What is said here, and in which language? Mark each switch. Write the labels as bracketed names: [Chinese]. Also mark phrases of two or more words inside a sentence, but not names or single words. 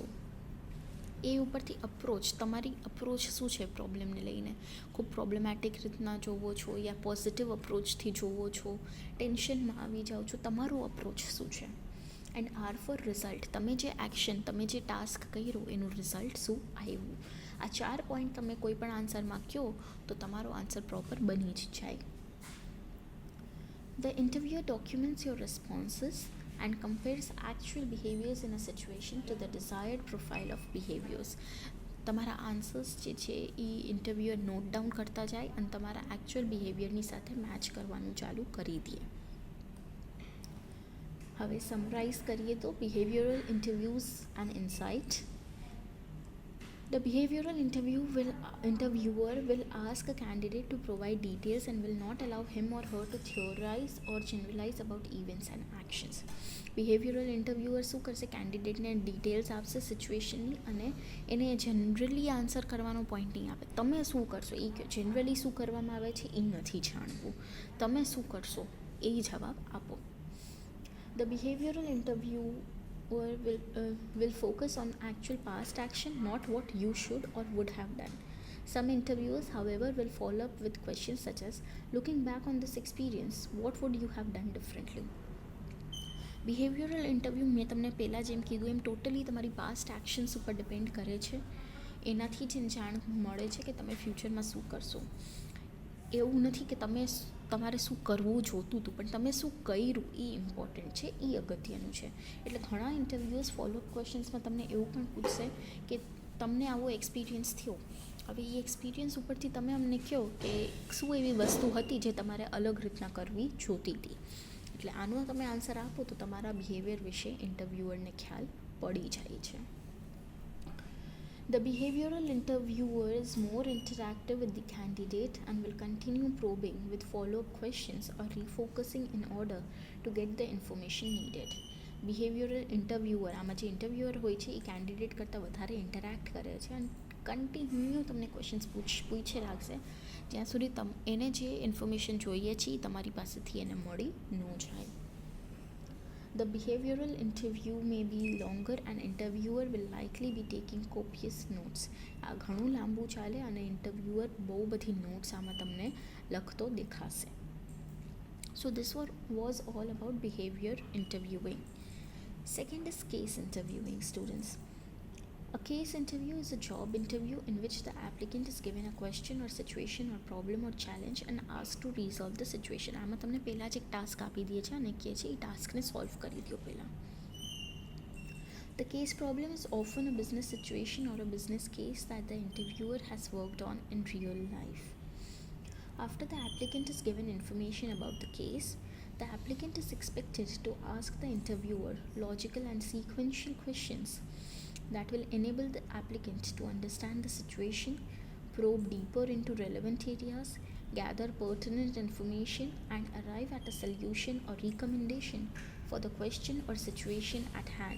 [Gujarati] એ ઉપરથી અપ્રોચ, તમારી અપ્રોચ શું છે પ્રોબ્લેમને લઈને, ખૂબ પ્રોબ્લેમેટિક રીતના જોવો છો યા પોઝિટિવ અપ્રોચથી જોવો છો, ટેન્શનમાં આવી જાઓ છો, તમારો અપ્રોચ શું છે. [English] and R for result, [Gujarati] તમે જે એક્શન, તમે જે ટાસ્ક કર્યો એનું રિઝલ્ટ શું આવ્યું. આ 4 પોઈન્ટ તમે કોઈ પણ આન્સરમાં કહો તો તમારો આન્સર પ્રોપર બની જ જાય. [English] The interviewer documents your responses and compares actual behaviors in a situation to the desired profile of behaviors. [Gujarati] તમારા આન્સર્સ જે છે એ ઇન્ટરવ્યુઅર [English] note down [Gujarati] કરતા જાય અને તમારા એકચ્યુઅલ બિહેવિયરની સાથે મેચ કરવાનું ચાલુ કરી દે. હવે સમરાઇઝ કરીએ તો [English] behavioral interviews and insight. The behavioral interviewer will ask a candidate to provide details and will not allow him or her to theorize or generalize about events and actions. behavioral interviewer [Gujarati] શું કરશે, કેન્ડિડેટને ડિટેલ્સ આપશે સિચ્યુએશનની અને એને જનરલી આન્સર કરવાનો પોઈન્ટ નહીં આપે. તમે શું કરશો એ કહો, જનરલી શું કરવામાં આવે છે એ નથી જાણવું, તમે શું કરશો એ જવાબ આપો. [English] The behavioral interviewer will focus on actual past action, not what you should or would have done. Some interviewers, however, will follow up with questions such as, looking back on this experience, what would you have done differently? behavioral interview [Gujarati] મેં તમને પહેલાં જેમ કીધું એમ ટોટલી તમારી [English] past actions [Gujarati] ઉપર ડિપેન્ડ કરે છે. એનાથી જ જાણ મળે છે કે તમે ફ્યુચરમાં શું કરશો. એવું નથી કે તમારે શું કરવું જોતું હતું, પણ તમે શું કર્યું એ ઇમ્પોર્ટન્ટ છે, એ અગત્યનું છે. એટલે ઘણા [English] interviews follow-up [Gujarati] ક્વેશ્ચન્સમાં તમને એવું પણ પૂછશે કે તમને આવો એક્સપિરિયન્સ થયો, હવે એ એક્સપિરિયન્સ ઉપરથી તમે અમને કહો કે શું એવી વસ્તુ હતી જે તમારે અલગ રીતના કરવી જોતી હતી. એટલે આનો તમે આન્સર આપો તો તમારા બિહેવિયર વિશે ઇન્ટરવ્યુઅરને ખ્યાલ પડી જાય છે. [English] The behavioral interviewer is more interactive with the candidate and will continue probing with follow-up questions or refocusing in order to get the information needed. behavioral interviewer, [Gujarati] આમાં જે ઇન્ટરવ્યુઅર હોય છે એ કેન્ડિડેટ કરતાં વધારે ઇન્ટરેક્ટ કરે છે અને કન્ટિન્યુ તમને ક્વેશ્ચન્સ પૂછે રાખશે જ્યાં સુધી એને જે ઇન્ફોર્મેશન જોઈએ છે એ તમારી પાસેથી એને મળી ન જાય. [English] The behavioral interview may be longer and interviewer will likely be taking copious notes. [Gujarati] આ ઘણું લાંબુ ચાલે અને ઇન્ટરવ્યુઅર બહુ બધી નોટ્સ આમાં તમને લખતો દેખાશે. [English] So this was all about behavior interviewing. Second is case interviewing, students. A case interview is a job interview in which the applicant is given a question or situation or problem or challenge and asked to resolve the situation. [Gujarati] આમાં તમને પહેલાં જ એક ટાસ્ક આપી દે છે અને કહે છે એ ટાસ્કને સોલ્વ કરી દો પહેલાં. [English] The case problem is often a business situation or a business case that the interviewer has worked on in real life. After the applicant is given information about the case, the applicant is expected to ask the interviewer logical and sequential questions that will enable the applicant to understand the situation, probe deeper into relevant areas, gather pertinent information, and arrive at a solution or recommendation for the question or situation at hand.